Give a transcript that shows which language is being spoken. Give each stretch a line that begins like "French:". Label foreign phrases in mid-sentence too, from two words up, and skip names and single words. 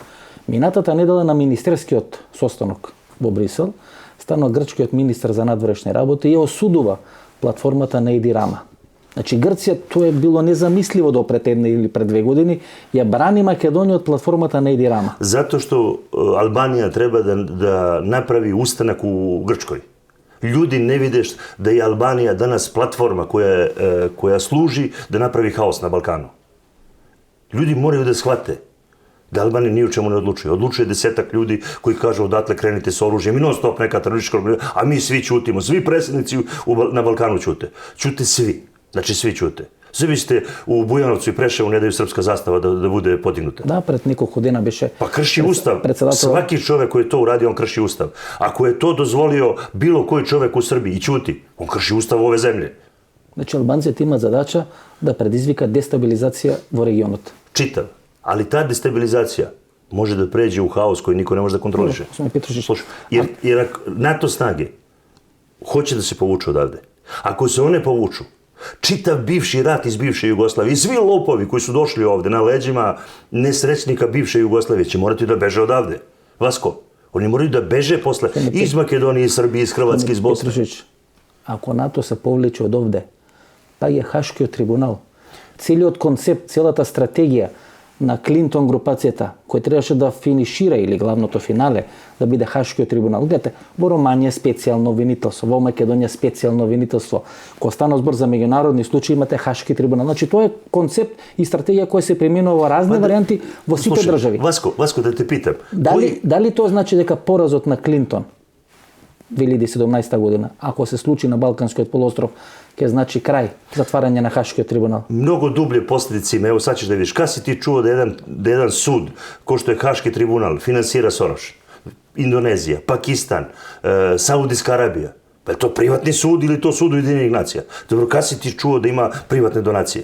Macedonian: Минатата недела на министерскиот состанок во Брисел станува грчкиот министар за надворешни работи и осудува платформата на Еди Рама. Значи Грција, тоа е било незамисливо до пред една или пред 2 години, ја брани Македонија од платформата на Еди Рама.
Serbian: Zato što Albanija treba da napravi ustanak u Grčkoj. Ljudi ne vide da je Albanija danas platforma koja služi da napravi haos na Balkanu. Ljudi moraju da shvate da Albanija ni u čemu ne odlučuje. Odlučuje 10-ak ljudi koji kažu odatle krenite s oružjem i non stop neka teroristička organizacija, a mi svi ćutimo. Svi predsjednici na Balkanu ćute. Ćute svi. Znači svi ćute. Svi vi ste u Bujanovcu i Preševu ne daju srpska zastava da bude podignuta.
Macedonian: Да, пред неколку дена беше...
Serbian: Pa krši ustav. Svaki čovjek koji je to uradio, on krši ustav. Ako je to dozvolio bilo koji čovjek u Srbiji i ćuti, on krši ustav ove zemlje.
Macedonian: Значи албанците имаат задача да предизвикат дестабилизација во регионот.
Serbian: Čitav. Ali ta destabilizacija može da pređe u haos koji niko ne može da kontroliše. Jer NATO snage hoće da se povuču odavde. Ako se one povuču, čitav bivši rat iz bivše Jugoslavije i svi lopovi koji su došli ovde na leđima nesrećnika bivše Jugoslavije će morati da beže odavde. Vasko, oni moraju da beže posle iz Makedonije, iz Srbije, iz Hrvatske, iz Bosne.
Macedonian: Ако НАТО се повлече од овде, па е Хашкиот трибунал. Целиот концепт, целата стратегија на Клинтон групацијата, кој требаше да финишира или главното финале, да биде Хашкиот трибунал. Гледате, во Романија специјално обвинителство, во Македонија специјално обвинителство. Кога стана збор за меѓународни случаи, имате Хашки трибунал. Значи тоа е концепт и стратегија која се применува во разни варијанти во сите држави. Васко, да те питам. Дали тоа значи дека поразот на Клинтон 2017 година, ако се случи на Балканскиот полуостров, ќе значи крај, затварање на Хашкиот трибунал?
Serbian: Mnogo dublje posljedice ima. Evo sad ćeš da vidiš. Kad si ti čuo da jedan sud, ko što je Haški tribunal, finansira Soros? Indonezija, Pakistan, Saudijska Arabija. Pa je to privatni sud ili to sud Ujedinjenih nacija? Dobro, kad si ti čuo da ima privatne donacije?